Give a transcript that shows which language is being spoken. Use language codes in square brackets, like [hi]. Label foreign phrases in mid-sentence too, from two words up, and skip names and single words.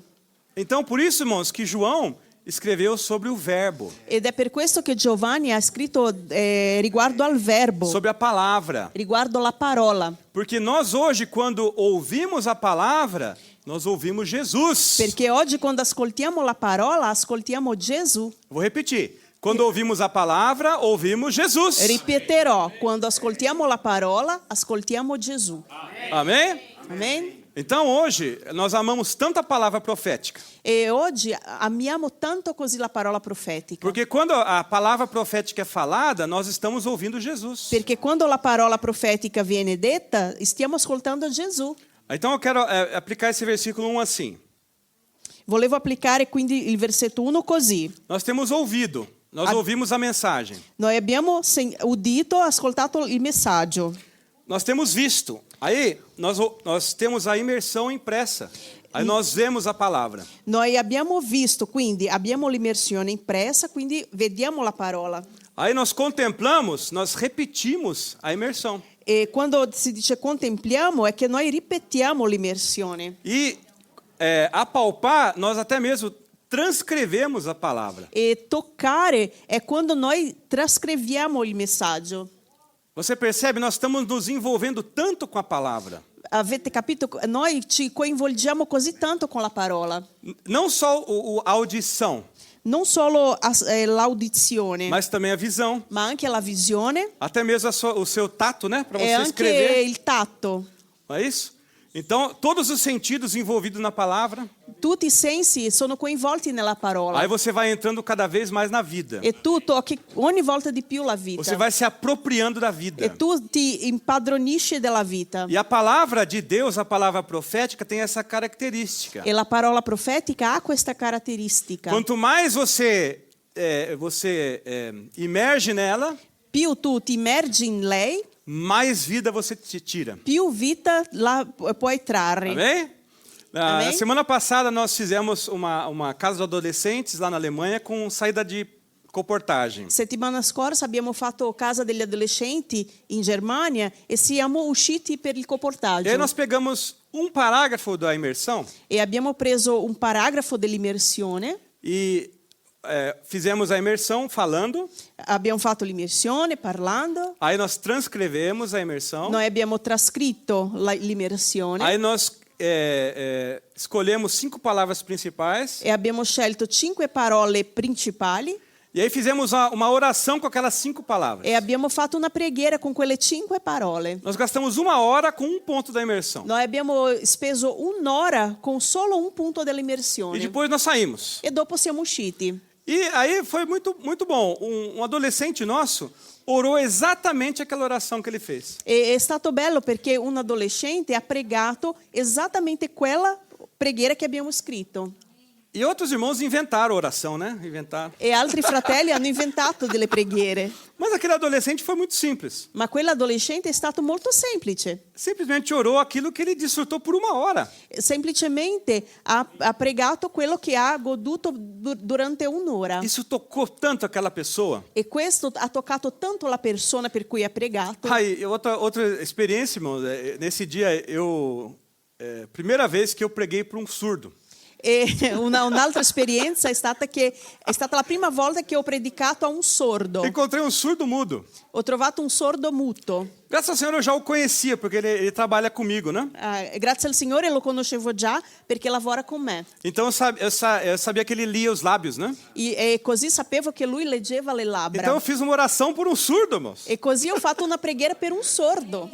[pt] Então por isso, irmãos, que João escreveu sobre o verbo, [it] Ed è per questo che Giovanni ha scritto riguardo al verbo, [pt] sobre a palavra. [it] riguardo la parola. [pt] Porque nós hoje, quando ouvimos a palavra, nós ouvimos Jesus. [it] Perché oggi quando ascoltiamo la parola, ascoltiamo Gesù. [pt] Vou repetir. Quando ouvimos a palavra, ouvimos Jesus. [it] Ripeterò, quando ascoltiamo la parola, ascoltiamo Gesù. [pt] Amém? [it] Amen? [pt] Então hoje nós amamos tanto a palavra profética. [it] E oggi amiamo tanto così la parola profetica. [pt] Porque quando a palavra profética é falada, nós estamos ouvindo Jesus. [it] Perché quando la parola profetica viene detta, stiamo ascoltando Gesù. [pt] Então eu quero aplicar esse versículo 1 assim. [it] Volevo applicare quindi il versetto 1 così. [pt] Nós temos ouvido, nós ouvimos a mensagem. [it] Noi abbiamo udito, ascoltato il messaggio. [pt] Nós temos visto. Aí nós temos a imersão impressa. Aí nós vemos a palavra. [it] Noi abbiamo visto, quindi abbiamo l'immersione impressa, quindi vediamo la parola. [pt] Aí nós contemplamos, nós repetimos a imersão. [it] E quando si dice contempliamo è che noi ripetiamo l'immersione. [pt] E apalpar, nós até mesmo transcrevemos a palavra. [it] E toccare è quando noi trascreviamo il messaggio. [pt] Você percebe? Nós estamos nos envolvendo tanto com a palavra. [it] Avete capito? Noi ci coinvolgiamo così tanto con la parola. [pt] Não só a audição, [it] Non solo l'audizione, [pt] mas também a visão. [it] ma anche la visione [pt] Até mesmo o seu tato, né? Para [it] e [pt] você [it] anche [pt] escrever. [it] il tatto. [pt] Não é isso? Então, todos os sentidos envolvidos na palavra. [it] Tutti i sensi sono coinvolti nella parola. [pt] Aí você vai entrando cada vez mais na vida. [it] E tu tocchi ogni volta di più la vita. [pt] Você vai se apropriando da vida. [it] E tu ti impadronisci della vita. [pt] E a palavra de Deus, a palavra profética, tem essa característica. [it] E la parola profetica ha questa caratteristica. [pt] Quanto mais você imerge nela, [it] Più tu ti immergi in lei, [pt] mais vida você te tira. [it] più vita la puoi trarre. [pt] Amém? Na Amém? semana passada nós fizemos uma casa de adolescentes lá na Alemanha com saída de comportagem. [it] Settimana scorsa abbiamo fatto Casa degli Adolescenti in Germania e siamo usciti per il [pt] E aí [it] comportaggio. [pt] nós pegamos um parágrafo da imersão [it] E abbiamo preso un paragrafo dell'immersione, [pt] e fizemos a imersão falando. [it] abbiamo fatto l'immersione parlando, [pt] Aí nós transcrevemos a imersão. [it] noi abbiamo trascritto l'immersione [pt] Aí nós escolhemos 5 palavras principais. [it] e abbiamo scelto 5 parole principali [pt] E aí fizemos uma oração com aquelas 5 palavras. [it] e abbiamo fatto una preghiera con quelle 5 parole. [pt] Nós gastamos 1 hora com um ponto da imersão. [it] Noi abbiamo speso un'ora con solo un punto [pt] E [it] dell'immersione [pt] depois nós saímos. [it] e dopo siamo usciti. [pt] E aí foi muito, muito bom. Um adolescente nosso orou exatamente aquela oração que ele fez. [it] E è stato bello perché un adolescente ha pregato esattamente quella preghiera che abbiamo scritto. [pt] E outros irmãos inventaram a oração, né? Inventaram. [it] E altri fratelli hanno inventato delle preghiere. [pt] Mas aquele adolescente foi muito simples. [it] Ma quell'adolescente è stato molto semplice. [pt] Simplesmente orou aquilo que ele desfrutou por 1 hora. [it] Semplicemente ha pregato quello che ha goduto durante un'ora. [pt] Isso tocou tanto aquela pessoa. [it] E questo ha toccato tanto la persona per cui ha pregato. [pt] Aí, outra experiência, irmãos. Nesse dia, primeira vez que eu preguei para um surdo. [it] E un'altra esperienza è stata la prima volta che ho predicato a un sordo. [pt] Encontrei um surdo mudo. [it] Ho trovato un sordo muto. [pt] Graças ao Senhor eu já o conhecia, porque ele trabalha comigo, né? [it] Grazie al Signore lo conoscevo già perché lavora con me. [pt] Então eu sabia que ele lia os lábios, né? [it] E così sapevo che lui leggeva le labbra. [pt] Então eu fiz uma oração por um surdo, irmãos. [it] E così ho fatto una preghiera per un sordo.